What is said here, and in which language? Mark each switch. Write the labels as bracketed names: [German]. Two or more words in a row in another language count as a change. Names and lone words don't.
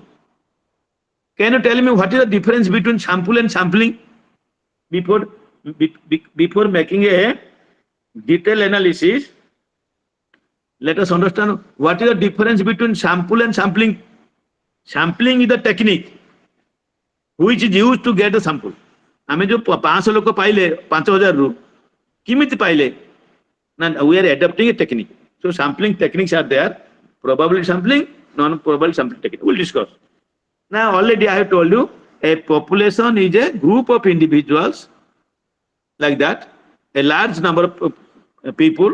[English] Can you tell me what is the difference between sample and sampling? Before making a detailed analysis, let us understand what is the difference between sample and sampling. Sampling is the technique which is used to get the sample. [Odia] ଆମେ ଯୋ 500 ଲୋକ ପାଇଲେ 5000 ଟଙ୍କା କିମିତି ପାଇଲେ ନା, [English] we are adapting a technique. So sampling techniques are there, probability sampling, non-probability sampling technique. We'll discuss. Now already I have told you a population is a group of individuals like that, a large number of people.